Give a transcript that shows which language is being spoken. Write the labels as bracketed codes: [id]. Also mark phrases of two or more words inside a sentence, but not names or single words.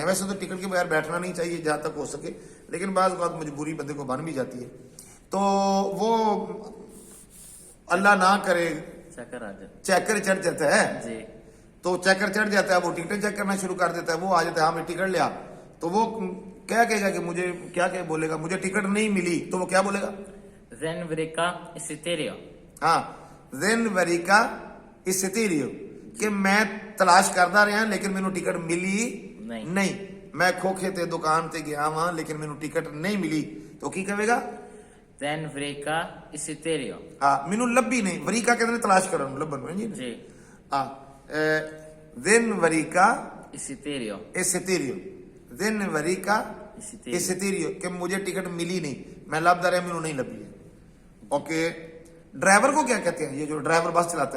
[ur] ویسے تو ٹکٹ کے بغیر بیٹھنا نہیں چاہیے جہاں تک ہو سکے، لیکن بعض اوقات مجبوری بندے کو بن بھی جاتی ہے، تو وہ اللہ نہ کرے چکر آ جائے. چیکر چڑھ جاتا ہے, जी. تو چیکر چڑھ جاتا ہے، وہ ٹکٹیں چیک کرنا شروع کر دیتا ہے، وہ آ جاتا ہے، ہاں میں ٹکٹ لیا، تو وہ کیا کہے گا کہ مجھے کیا بولے گا، مجھے ٹکٹ نہیں ملی، تو وہ کیا بولے گا? [el] Δεν βρήκα εισιτήριο. [ur] ہاں, [el] Δεν βρήκα εισιτήριο, [ur] کہ میں تلاش کرتا رہا لیکن مینوں ٹکٹ ملی نہیں، میں کھوکھے تے دکان تے گیا وہاں لیکن مینوں ٹکٹ نہیں ملی، تو کی کہے گا? [el] Δεν βρήκα εισιτήριο. [ur] ہاں, [pa] مینوں لبھی نہیں, [ur] وریکا کہتے ہیں تلاش کرن لبھن میں جی. जी. [el] हाँ, Δεν βρήκα εισιτήριο. [ur] استیریو, [el] Δεν βρήκα εισιτήριο, [ur] کہ مجھے ٹکٹ ملی نہیں, [pa] میں لبھدا رہا مینوں نہیں لبھی ہے. [ur] اوکے، ڈرائیور کو کیا کہتے ہیں؟ یہ جو ڈرائیور بس چلاتا ہے,